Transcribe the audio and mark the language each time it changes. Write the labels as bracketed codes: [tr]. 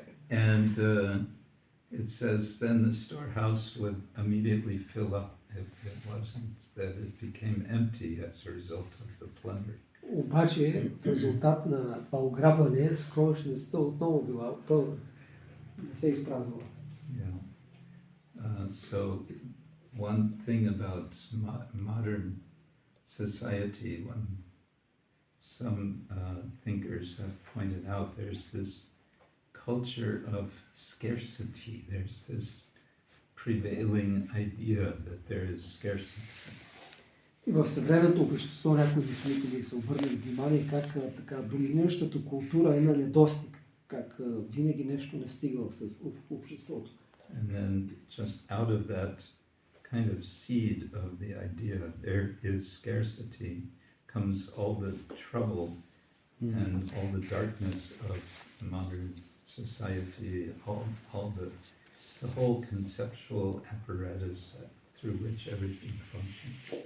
[en] And it says then the storehouse would immediately fill up. It wasn't that it became empty as a result of the plunder. [bg] Обаче в резултат на това ограбване съкровищницата отново била пълна. Не се изпразнила. [en] Yeah. So one thing about modern society, when some thinkers have pointed out, there's this culture of scarcity. There's this prevailing idea that there is scarcity. [bg] И в съвременното общество някои мислители са обърнали внимание как така доминиращата култура е на недостиг, как винаги нещо не стига в обществото. [en] And then just out of that kind of seed of the idea there is scarcity comes all the trouble and all the darkness of modern society, all the whole conceptual apparatus through which everything functions.